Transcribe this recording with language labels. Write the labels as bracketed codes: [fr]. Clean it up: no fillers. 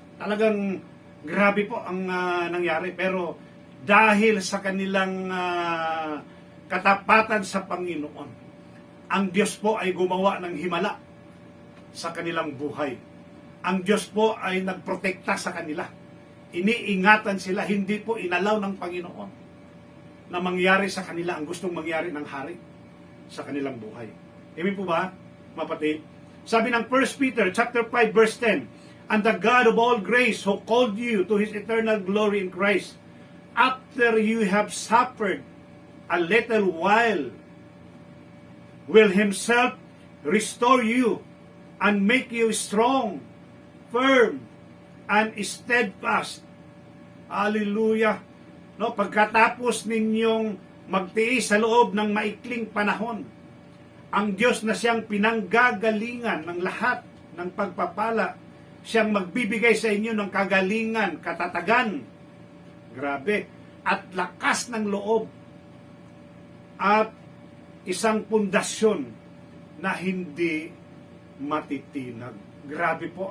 [tl] Talagang grabe po ang nangyari, pero dahil sa kanilang katapatan sa Panginoon, ang Diyos po ay gumawa ng himala sa kanilang buhay. Ang Diyos po ay nagprotekta sa kanila. Iniingatan sila, hindi po inalaw ng Panginoon na mangyari sa kanila ang gustong mangyari ng hari sa kanilang buhay. Amen po ba, mapatid? Sabi ng [en] 1 Peter chapter 5 verse 10, "And the God of all grace who called you to His eternal glory in Christ, after you have suffered a little while, will Himself restore you and make you strong, firm, and steadfast." Hallelujah. [tl] No, pagkatapos ninyong magtiis sa loob ng maikling panahon, ang Diyos na siyang pinanggagalingan ng lahat ng pagpapala, siyang magbibigay sa inyo ng kagalingan, katatagan, grabe, at lakas ng loob, at isang pundasyon na hindi matitinag. Grabe po.